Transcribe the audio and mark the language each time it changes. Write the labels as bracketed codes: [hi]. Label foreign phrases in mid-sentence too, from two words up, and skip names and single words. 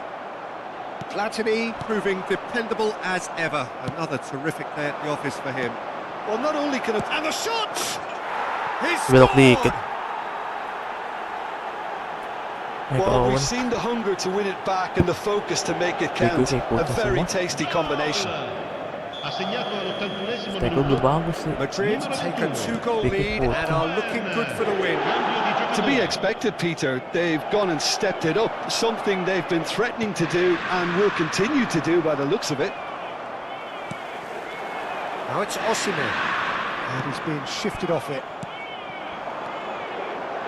[en] Platini proving dependable as ever. Another terrific day at the office for him. Well, not only can And the shot! He's [id] Belok dikit. [en] scored! Well, we've seen the hunger to win it back and the focus to make it count. A very tasty combination. [it] Ha segnato all'81esimo [id] Spek belum [it] minuto. [id] bagus sih. [en] Madrid take a 2-goal lead and are looking good for the win. To be expected, Peter. They've gone and stepped it up, something they've been threatening to do and will continue to do by the looks of it. Now it's Osimhen, and he's being shifted off it.